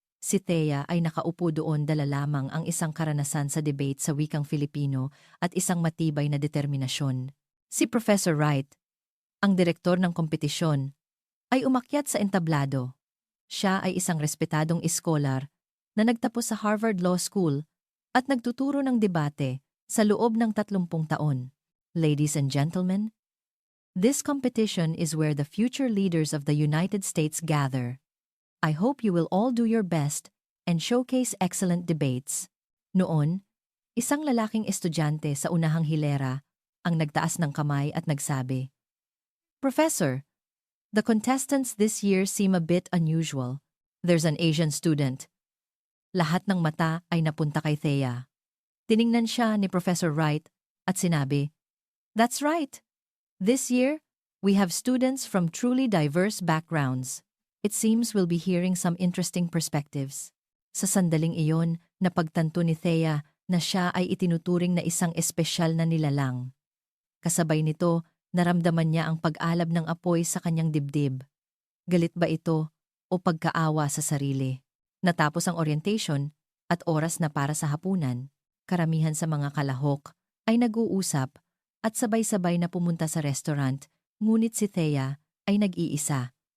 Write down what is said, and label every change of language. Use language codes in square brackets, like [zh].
[tl] Si Thea ay nakaupo doon dala lamang ang isang karanasan sa debate sa wikang Filipino at isang matibay na determinasyon. Si Professor Wright, ang direktor ng kompetisyon, ay umakyat sa entablado. Siya ay isang respetadong iskolar na nagtapos sa Harvard Law School at nagtuturo ng debate sa loob ng 30 taon. [en] Ladies and gentlemen, this competition is where the future leaders of the United States gather. I hope you will all do your best and showcase excellent debates. [tl] Noon, isang lalaking estudyante sa unahang hilera ang nagtaas ng kamay at nagsabi, [en] Professor, the contestants this year seem a bit unusual. There's an Asian student. [tl] Lahat ng mata ay napunta kay Thea. Tiningnan siya ni Professor Wright at sinabi, [en] That's right. This year, we have students from truly diverse backgrounds. It seems we'll be hearing some interesting perspectives. [tl] Sa sandaling iyon, napagtanto ni Thea na siya ay itinuturing na isang espesyal na nilalang. Kasabay nito, naramdaman niya ang pag-alab ng apoy sa kanyang dibdib. Galit ba ito o pagkaawa sa sarili? Natapos ang orientation at oras na para sa hapunan, karamihan sa mga kalahok ay nag-uusap at sabay-sabay na pumunta sa restaurant, ngunit si Thea ay nag-iisa.